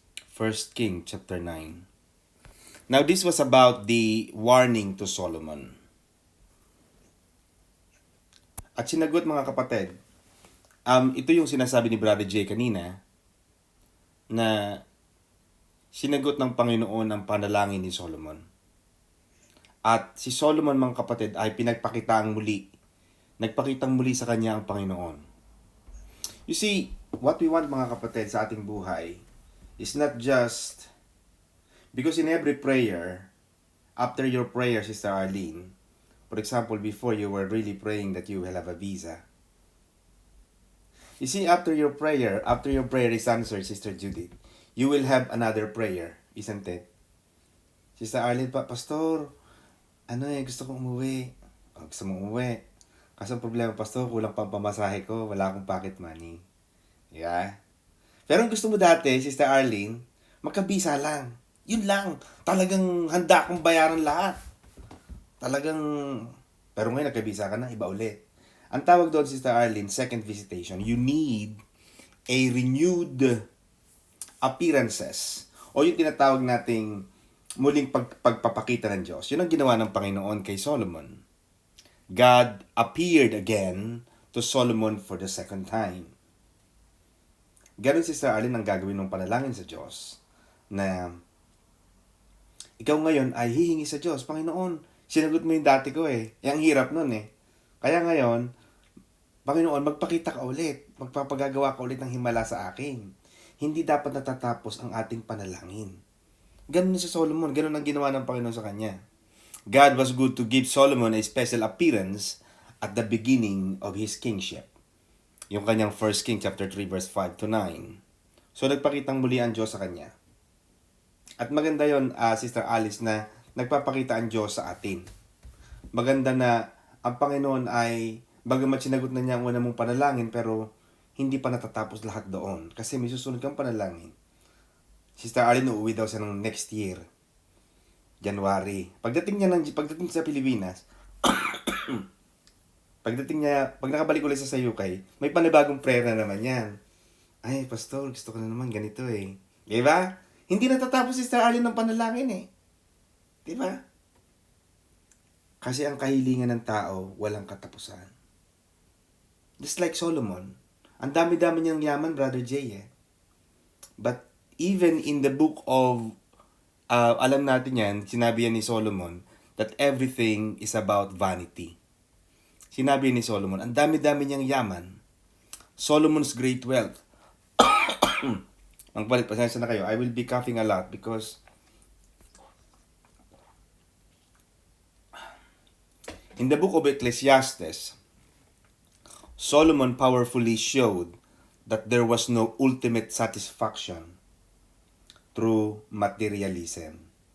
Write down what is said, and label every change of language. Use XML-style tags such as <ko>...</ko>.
<en>First King chapter 9. Now this was about the warning to Solomon.</en> <tl>At sinagot mga kapatid, ito yung sinasabi ni Brother Jay kanina na sinagot ng Panginoon ang panalangin ni Solomon. At si Solomon mga kapatid ay pinagpakitaang muli. Nagpakitang muli sa kanya ang Panginoon.</tl> <en>You see, what we want</en> <tl>mga kapatid sa ating buhay</tl> <en>is not just because in every prayer, after your prayer, Sister Arlene, for example, before you were really praying that you will have a visa. You see, after your prayer is answered, Sister Judith, you will have another prayer, isn't it?</en> <tl>Sister Arlene, Pastor, gusto kong umuwi. Gusto mong umuwi. Kaso ang problema, Pastor, kulang pang pamasahe ko, wala akong pocket money. Yeah? Pero ang gusto mo dati, Sister Arlene, magkabisa lang. Yun lang. Talagang handa akong bayaran lahat. Pero ngayon nagkabisa ka na, iba ulit. Ang tawag doon,</tl> <en>Sister Arlene, second visitation, you need a renewed appearances.</en> <tl>O yung tinatawag nating muling pagpapakita ng Diyos. Yun ang ginawa ng Panginoon kay Solomon.</tl> <en>God appeared again to Solomon for the second time.</en> <tl>Ganon, Sister Arlene, ang gagawin ng panalangin sa Diyos na ikaw ngayon ay hihingi sa Diyos, Panginoon, sinagot mo yung dati ko eh. Yang hirap nun eh. Kaya ngayon, Panginoon, magpakita ka ulit. Magpapagagawa ka ulit ng himala sa akin. Hindi dapat natatapos ang ating panalangin. Ganon si Solomon. Ganon ang ginawa ng Panginoon sa kanya.</tl> <en>God was good to give Solomon a special appearance at the beginning of his kingship.</en> <tl>Yung kanyang 1 King chapter 3 verse 5 to 9. So nagpakitang muli ang Diyos sa kanya. At maganda yon, Sister Alice, na nagpapakita ang Diyos sa atin. Maganda na ang Panginoon ay, bagamat sinagot na niya ang una mong panalangin, pero hindi pa natatapos lahat doon. Kasi may susunod kang panalangin. Sister Alice, uuwi daw siya ng next year. January. Pagdating sa Pilipinas, pag nakabalik ulit sa UK, may panibagong prayer na naman yan. Ay, Pastor, gusto ko na naman ganito eh. Diba? Hindi natatapos si Sister Arlene ng panalangin eh. Diba? Kasi ang kahilingan ng tao, walang katapusan.</tl> <en>Just like Solomon.</en> <tl>Ang dami-dami niyang yaman, Brother Jay eh.</tl> <en>But even in the book of</en> <tl>alam natin yan, sinabi yan ni Solomon,</tl> <en>that everything is about vanity.</en> <tl>Sinabi ni Solomon, ang dami-dami niyang yaman.</tl> <en>Solomon's great wealth.</en> <tl>Magpalit, pasensya na kayo.</tl> <en>I will be coughing a lot because in the book of Ecclesiastes, Solomon powerfully showed that there was no ultimate satisfaction through materialism.</en>